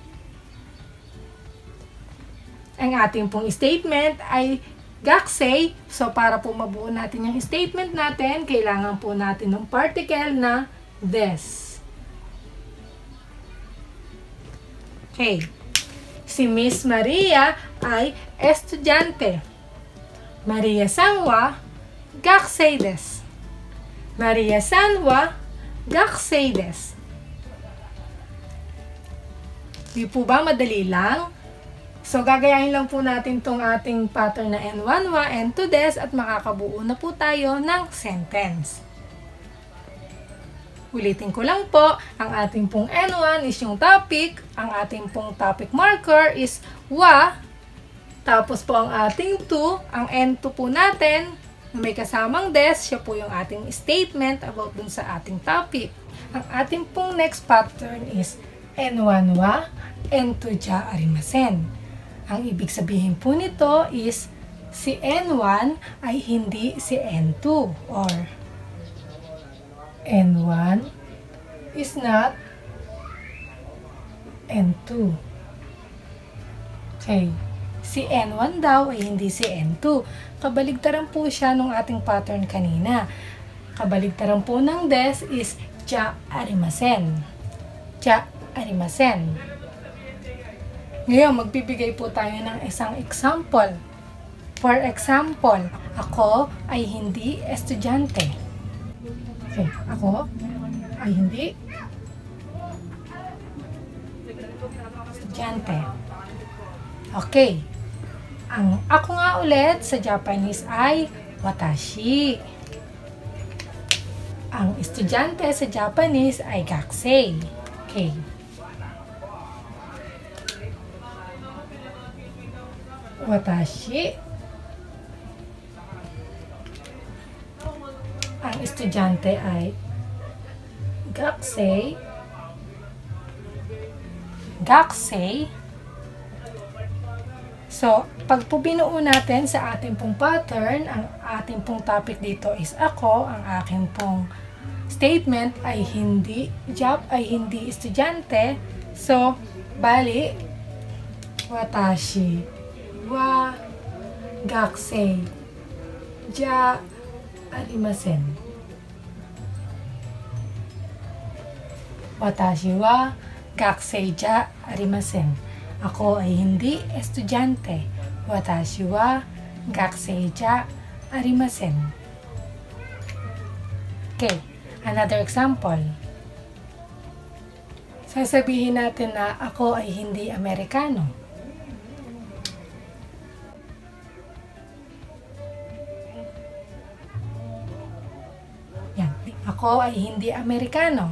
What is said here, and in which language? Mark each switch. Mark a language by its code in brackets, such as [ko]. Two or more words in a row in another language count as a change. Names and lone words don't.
[tl] Ang ating pong statement ay Gakusei. So, para po mabuo natin yung statement natin, kailangan po natin ng particle na des. Okay. Si Miss Maria ay estudyante. [ja] マリアさんは学生です. マリアさんは学生です. [tl] Di po ba madali lang? So, gagayahin lang po natin tong ating pattern na N1 wa, N2 des at makakabuo na po tayo ng sentence. Ulitin ko lang po, ang ating pong N1 is yung topic, ang ating pong topic marker is wa, tapos po ang ating 2, ang N2 po natin, na may kasamang des, siya po yung ating statement about dun sa ating topic. Ang ating pong next pattern is N1 wa, N2 [ja] じゃありません. [tl] Ang ibig sabihin po nito is si N1 ay hindi si N2 or [en] N1 is not N2. [tl] Okay. Si N1 daw ay hindi si N2. Kabaligtaran po siya nung ating pattern kanina. Kabaligtaran po ng des is [ja] じゃありません. じゃありません. [tl] Ngayon, magbibigay po tayo ng isang example. [en] For example, [tl] ako ay hindi estudyante. Okay, ako ay hindi estudyante. Okay. Ang ako nga ulit sa Japanese ay watashi. Ang estudyante sa Japanese ay gakusei. Okay. Watashi. Ang estudyante ay gakusei. Gakusei. So, pag po binuo natin sa ating pong pattern, ang ating pong topic dito is ako, ang aking pong statement ay hindi estudyante. So, bali, [ja] 私は学生じゃありません. 私は学生じゃありません. [tl] Ako ay hindi estudyante. [ja] 私は学生じゃありません. [en] Okay, another example. [tl] Sasabihin natin na ako ay hindi Amerikano. Yan. Ako ay hindi Amerikano.